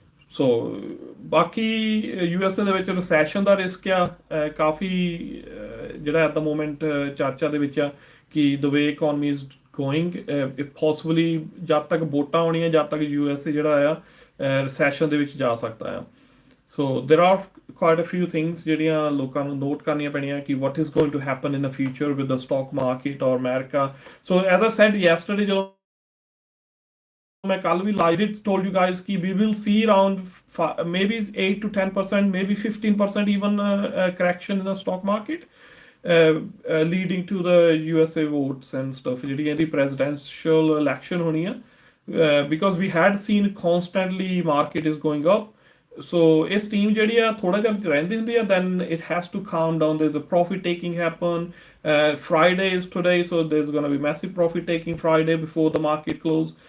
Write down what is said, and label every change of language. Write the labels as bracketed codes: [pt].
[pa] ਸੋ ਬਾਕੀ ਯੂਐਸਏ ਦੇ ਵਿੱਚ ਰਿਸੈਸ਼ਨ ਦਾ ਰਿਸਕ ਆ ਕਾਫੀ, ਜਿਹੜਾ [en] at the moment [pa] ਚਰਚਾ ਦੇ ਵਿੱਚ ਆ ਕਿ [en] the way economy is going, [pa] ਪੋਸੀਬਲੀ ਜਦ ਤੱਕ ਵੋਟਾਂ ਆਉਣੀਆਂ, ਜਦ ਤੱਕ ਯੂਐਸਏ ਜਿਹੜਾ ਆ ਰਿਸੈਸ਼ਨ ਦੇ ਵਿੱਚ ਜਾ ਸਕਦਾ ਆ। [en] so there are quite a few things [pa] ਜਿਹੜੀਆਂ ਲੋਕਾਂ ਨੂੰ ਨੋਟ ਕਰਨੀਆਂ ਪੈਣੀਆਂ ਕਿ [en] what is going to happen in the future with the stock market or America. So as I said yesterday, [pa] ਜਦੋਂ ਮੈਂ ਕੱਲ ਵੀ [en] I did told you guys ਕਿ we will see around maybe 8 to 10%, maybe 15% even correction in the stock market, leading to the USA votes and stuff, [pa] ਜਿਹੜੀ ਇਹਦੀ [en] presidential election [pa] ਹੋਣੀ ਆ, [en] because we had seen constantly market is going up. [pa] So ਇਸ team ਜਿਹੜੀ ਆ ਥੋੜਾ ਜਿਹਾ ਰਹਿੰਦੀ ਹੁੰਦੀ ਆ, [en] then it has to calm down. There's a profit taking happen. Friday is today, so there's going to be massive profit taking Friday before the market close.